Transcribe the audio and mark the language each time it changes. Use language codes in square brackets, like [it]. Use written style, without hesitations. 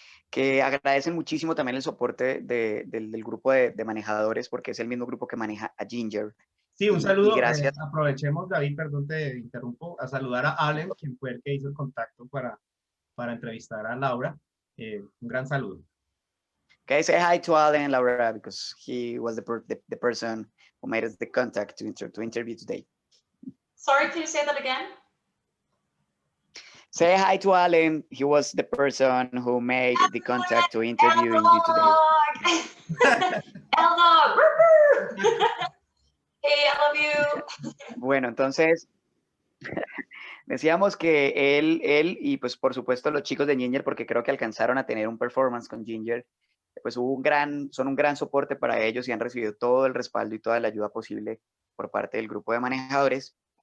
[es] Que agradecen muchísimo también el soporte del grupo de manejadores, porque es el mismo grupo que maneja a Ginger. Sí, un Y saludo. gracias. Aprovechemos, David, perdón, te interrumpo, a saludar a Allen, quien fue el que hizo el contacto para entrevistar a Laura. Un gran saludo. [en] Okay, say hi to Alan, Laura, because he was the person who made us the contact to interview today. Sorry, can you say that again? Say hi to Alan. He was the person who made the contact to interview you today. Elda! Hey, I love you. [es] Bueno, entonces decíamos que él y pues por supuesto los chicos de Ginger, porque creo que alcanzaron a tener un performance con Ginger, pues son un gran soporte para ellos y han recibido todo el respaldo y toda la ayuda posible por parte del grupo de manejadores,